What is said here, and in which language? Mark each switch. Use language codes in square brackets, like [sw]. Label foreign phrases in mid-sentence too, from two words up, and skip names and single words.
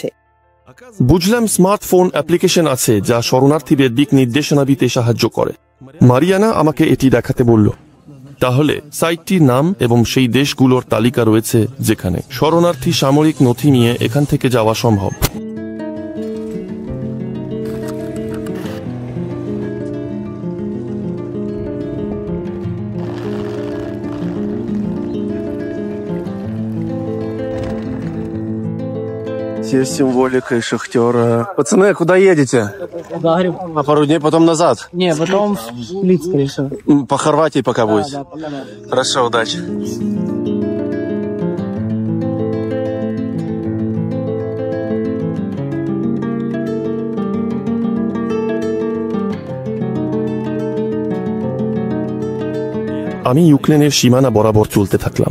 [bn] বুঝলাম স্মার্টফোন অ্যাপ্লিকেশন আছে যা শরণার্থীদের দিক নির্দেশনা দিতে সাহায্য করে। মারিয়ানা আমাকে এটি দেখাতে বলল। তাহলে সাইটটির নাম এবং সেই দেশগুলোর তালিকা রয়েছে যেখানে শরণার্থী সামরিক নথি নিয়ে এখান থেকে যাওয়া সম্ভব। [ru] Здесь символика и шахтера. Пацаны, куда едете? На пару дней, потом назад? Не, потом в Сплит, скорее всего. По Хорватии пока будете? Хорошо, удачи. [bn] আমি ইউক্রেনের সীমানা বরাবর চলতে থাকলাম।